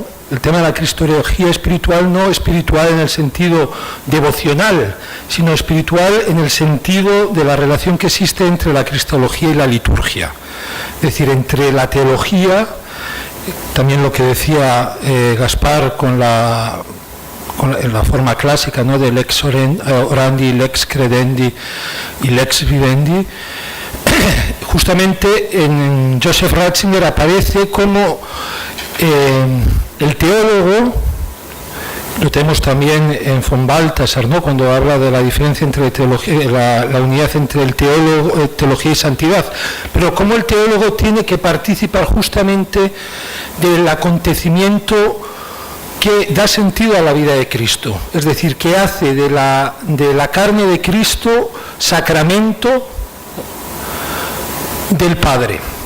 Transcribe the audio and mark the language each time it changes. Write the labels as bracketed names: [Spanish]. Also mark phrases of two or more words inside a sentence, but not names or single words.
[Spanish] El tema de la cristología espiritual, no espiritual en el sentido devocional, sino espiritual en el sentido de la relación que existe entre la cristología y la liturgia. Es decir, entre la teología, también lo que decía Gaspar en la forma clásica, ¿no? [Latin] De lex orandi, lex credendi y lex vivendi. [Spanish] Justamente en Joseph Ratzinger aparece como el teólogo, lo tenemos también en von Balthasar, ¿no? Cuando habla de la diferencia entre teología, la unidad entre el teología y santidad, pero como el teólogo tiene que participar justamente del acontecimiento que da sentido a la vida de Cristo, es decir, que hace de la carne de Cristo sacramento del Padre.